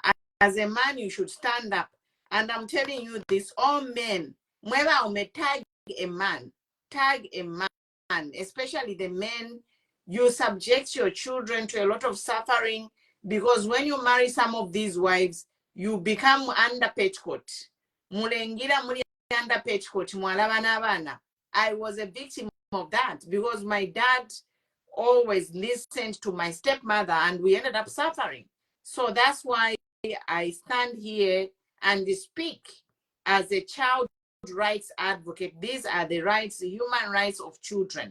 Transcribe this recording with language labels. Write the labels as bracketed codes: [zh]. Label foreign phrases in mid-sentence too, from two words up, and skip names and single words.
[en] As a man, you should stand up. And I'm telling you this, all men, tag a man, especially the men, you subject your children to a lot of suffering, because when you marry some of these wives, you become under petticoat. [lg] Mulengira muri [en] under petticoat, [lg] mwalaba n'abaana. [en] I was a victim of that because my dad always listened to my stepmother and we ended up suffering. So that's why I stand here and speak as a child rights advocate. These are the rights, the human rights of children.